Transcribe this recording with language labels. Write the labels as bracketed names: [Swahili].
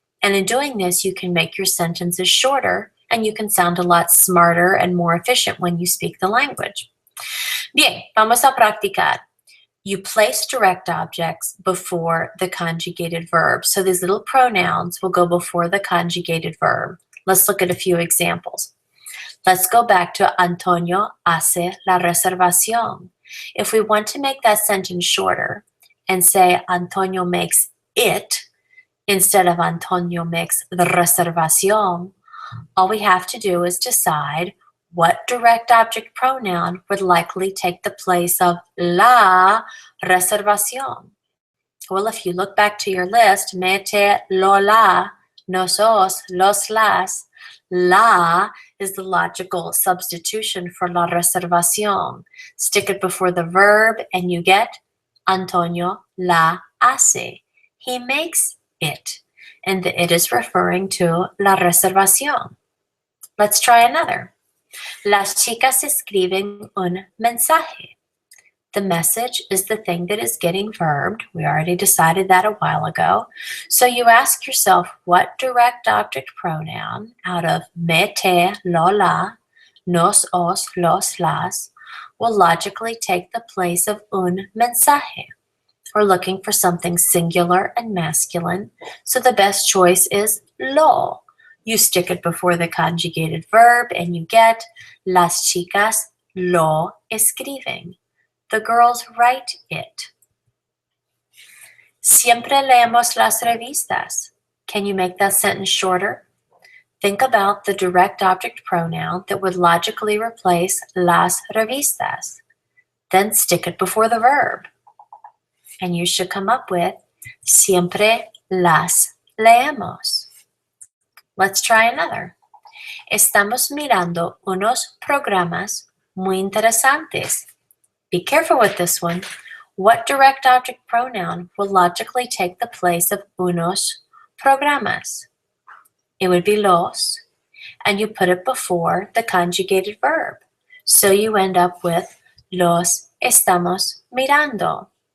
[English] And in doing this, you can make your sentences shorter, and you can sound a lot smarter and more efficient when you speak the language. [Spanish] Bien, vamos a practicar. [English] you place direct objects before the conjugated verb. So these little pronouns will go before the conjugated verb. Let's look at a few examples. Let's go back to [Spanish] Antonio hace la reservación. [English] If we want to make that sentence shorter and say Antonio makes it instead of Antonio makes the reservación, all we have to do is decide what direct object pronoun would likely take the place of [Spanish] la reservación. [English] Well, if you look back to your list, [Spanish] mete lo la, nos os, los las. [English] La is the logical substitution for [Spanish] la reservación. [English] Stick it before the verb and you get [Spanish] Antonio la hace. [English] He makes it. And the it is referring to [Spanish] la reservación. [English] Let's try another. [Spanish] Las chicas escriben un mensaje. [English] The message is the thing that is getting verbed. We already decided that a while ago. So you ask yourself, what direct object pronoun out of [Spanish] me, te, lo, la, nos, os, los, las [English] will logically take the place of [Spanish] un mensaje? [English] We're looking for something singular and masculine, so the best choice is lo. You stick it before the conjugated verb and you get [Spanish] las chicas lo escriben. [English] The girls write it. [Spanish] Siempre leemos las revistas. [English] Can you make that sentence shorter? Think about the direct object pronoun that would logically replace [Spanish] las revistas. [English] Then stick it before the verb. And you should come up with [Spanish] siempre las leemos. [English] Let's try another. [Spanish] Estamos mirando unos programas muy interesantes. [English] Be careful with this one. What direct object pronoun will logically take the place of [Spanish] unos programas? [English] It would be los, and you put it before the conjugated verb. So you end up with [Spanish] los estamos mirando.